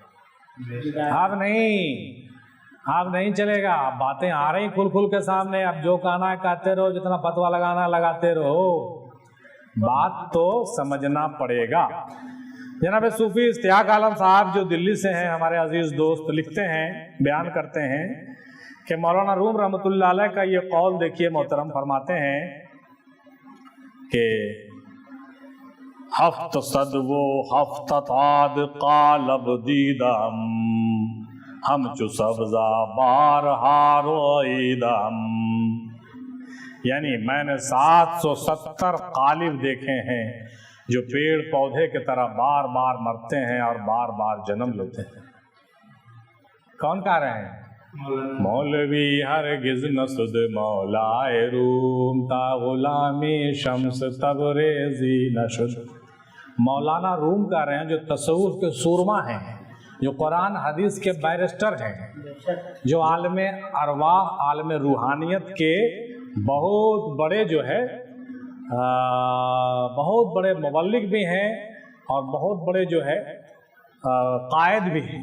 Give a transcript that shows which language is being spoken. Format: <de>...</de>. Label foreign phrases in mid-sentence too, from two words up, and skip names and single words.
<ur>اب نہیں چلے گا، باتیں آ رہی کھل کے سامنے، اب جو کہنا ہے کہتے رہو، جتنا فتویٰ لگانا لگاتے رہو، بات تو سمجھنا پڑے گا۔ جناب صوفی اشتیاق عالم صاحب جو دلی سے ہیں، ہمارے عزیز دوست، لکھتے ہیں، بیان کرتے ہیں کہ مولانا روم رحمۃ اللہ علیہ کا یہ قول دیکھیے محترم، فرماتے ہیں کہ</ur> <fa>ہفت صد و ہفتت عاد قالب دیدم ہم چو سبزہ بارہا روئیدم،</fa> <ur>یعنی میں نے 770 قالب دیکھے ہیں جو پیڑ پودے کی طرح بار بار مرتے ہیں اور بار بار جنم لیتے ہیں۔ کون کہہ رہے ہیں؟</ur> <fa>مولوی ہرگز نسد مولائے روم تا غلامی شمس تبریزی نشد۔</fa> <ur>مولانا روم کہہ رہے ہیں جو تصوف کے سورما ہیں، جو قرآن حدیث کے بیرسٹر ہیں، جو عالم ارواح، عالم روحانیت کے بہت بڑے جو ہے بہت بڑے مبلغ بھی ہیں اور بہت بڑے جو ہے قائد بھی ہیں۔</ur>